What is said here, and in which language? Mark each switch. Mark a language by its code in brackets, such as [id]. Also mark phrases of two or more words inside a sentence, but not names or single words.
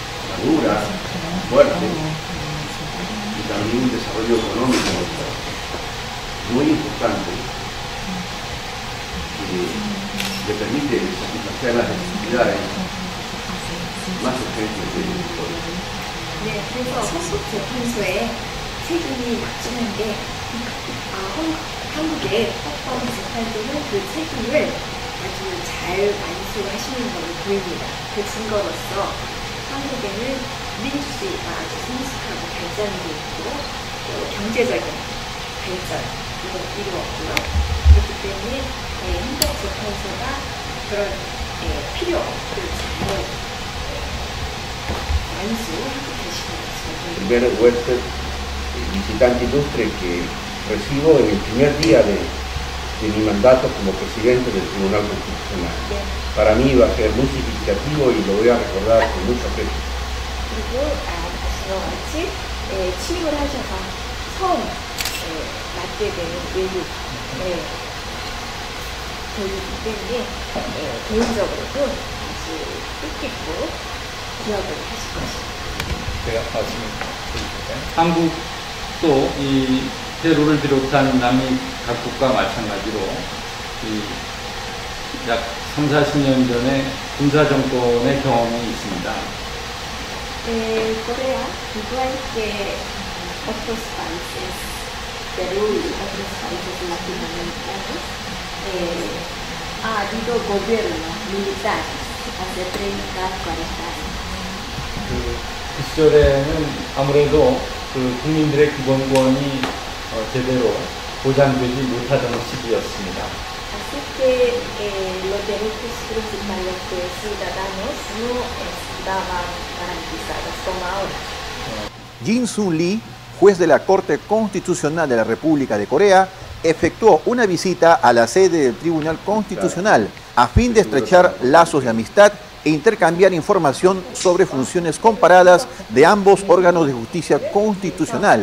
[es] madura, fuerte, y también un desarrollo económico muy importante que le permite satisfacer las necesidades más urgentes del pueblo. [ko] 네, 그래서 헌법 재판소에 책임이 맞추는 게 한국의 헌법 재판소는 그 책임을 아주 잘 완수하시는 걸로 보입니다. 그 증거로서 한국에는 민주주의가 아주 성숙하고 발전하고 있고 또 경제적인 발전을 이루었고요. 그렇기 때문에 헌법재판소가 그런 필요를 잘 완수하고 계시는 것으로 보입니다. [es] Primer huésped, visitante ilustre que recibo en el primer día de mi mandato como presidente del Tribunal Constitucional. Para mí va a ser muy significativo y lo voy a recordar con mucho afecto. [ko] 그리고 아시는 같이 취임을 하셔서 처음 맡게 되는 외국이기 때문에 개인적으로도 아주 뜻깊고 기억을 하실 것입니다. 제가 말씀드릴까요? 한국도 이 페루를 비롯한 남미 각국과 마찬가지로 약 30-40년 전에 군사정권의 경험이 있습니다. [es] Corea, igual que otros países, Perú y otros países latinoamericanos, ha habido gobiernos militares hace 30-40 años. [ko] 그 시절에는 아무래도 그 국민들의 기본권이 제대로 보장되지 못하던 시기였습니다. [es] Así que los derechos principales de ciudadanos no estaban garantizados como ahora. Jin Soo Lee, juez de la Corte Constitucional de la República de Corea, efectuó una visita a la sede del Tribunal Constitucional a fin de estrechar lazos de amistad e intercambiar información sobre funciones comparadas de ambos órganos de justicia constitucional.